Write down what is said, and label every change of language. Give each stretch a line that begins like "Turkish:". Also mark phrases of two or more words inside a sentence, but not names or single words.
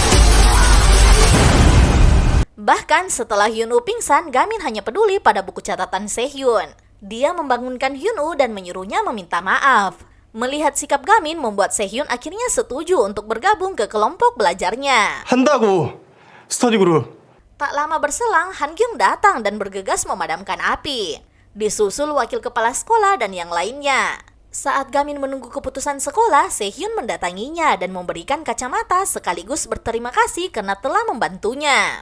Indonesian: Bahkan setelah Hyun-woo pingsan, Gamin hanya peduli pada buku catatan Sehhyun. Dia membangunkan Hyun-woo dan menyuruhnya meminta maaf. Melihat sikap Gamin membuat Sehhyun akhirnya setuju untuk bergabung ke kelompok belajarnya.
Korean: 한다고
English: study group.
Indonesian: Tak lama berselang, Han Gyung datang dan bergegas memadamkan api. Disusul wakil kepala sekolah dan yang lainnya. Saat Gamin menunggu keputusan sekolah, Sehhyun mendatanginya dan memberikan kacamata sekaligus berterima kasih karena telah membantunya.